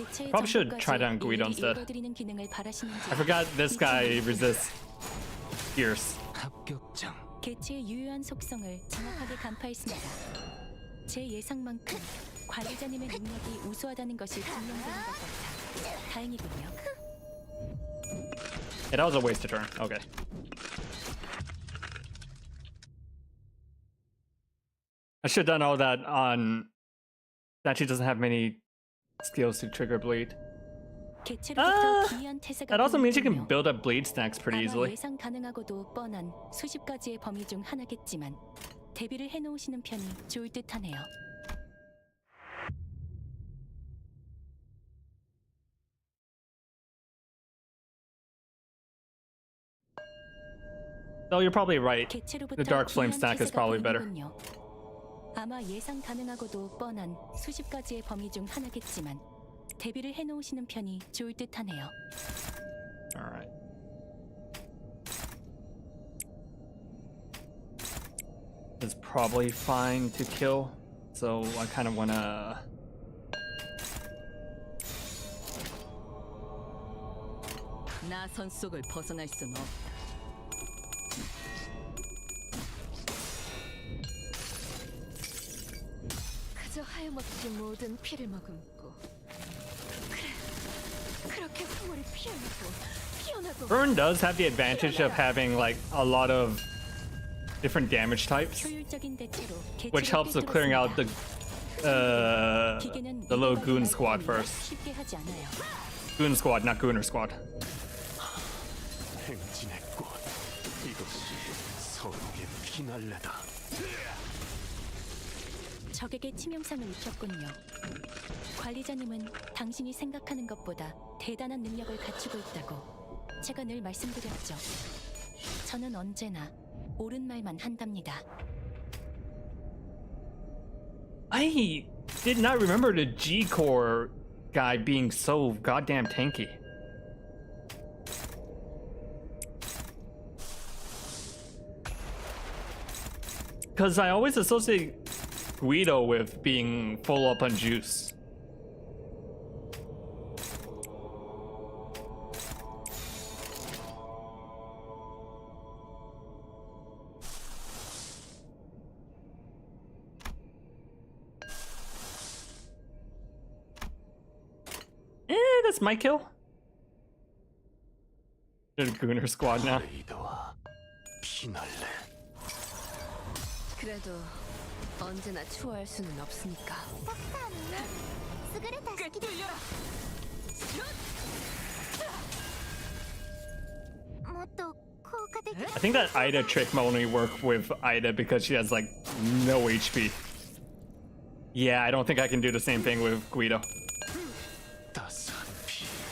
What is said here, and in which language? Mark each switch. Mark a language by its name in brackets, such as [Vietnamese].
[English] Probably should try down Guido instead. I forgot this guy resists pierce. [Korean] 개체의 유효한 속성을 정확하게 간파했습니다. 제 예상만큼 관리자님의 능력이 우수하다는 것이 증명되는 것 같아 다행이군요. [English] Yeah, that was a waste of turn. Okay. I should have done all that on that she doesn't have many skills to trigger bleed. That also means you can build up bleed stacks pretty easily. [Korean] 예상 가능하고도 뻔한 수십 가지의 범위 중 하나겠지만 대비를 해놓으시는 편이 좋을 듯하네요. [English] So you're probably right. The Dark Flame stack is probably better. [Korean] 아마 예상 가능하고도 뻔한 수십 가지의 범위 중 하나겠지만 대비를 해놓으시는 편이 좋을 듯하네요. [English] All right. It's probably fine to kill, so I kind of wanna. [Korean] 나선 속을 벗어날 순 없다. 그저 하염없이 모든 피를 머금고 그래 그렇게 풍물이 피어나고 [English] Burn does have the advantage of having like a lot of different damage types, [Korean] 효율적인 대체로 [English] which helps with clearing out the little goon squad first. [Korean] 쉽게 하지 않아요. [English] Goon squad, not gooner squad. [Korean] 행진의 꽃, 이것이 서로의 피날레다. 적에게 치명상을 입혔군요. 관리자님은 당신이 생각하는 것보다 대단한 능력을 갖추고 있다고 제가 늘 말씀드렸죠. 저는 언제나 옳은 말만 한답니다. [English] I did not remember the G-Core guy being so goddamn tanky. Because I always associate Guido with being full up on juice. That's my kill. There's a Gooner squad now. [Korean] 레이더와 피날레. 그래도 언제나 추월할 수는 없으니까. [Japanese] 優れた式ですもっと効果的 [English] I think that Ida trick might only work with Ida because she has like no HP. Yeah, I don't think I can do the same thing with Guido. [Korean] 따스한 피.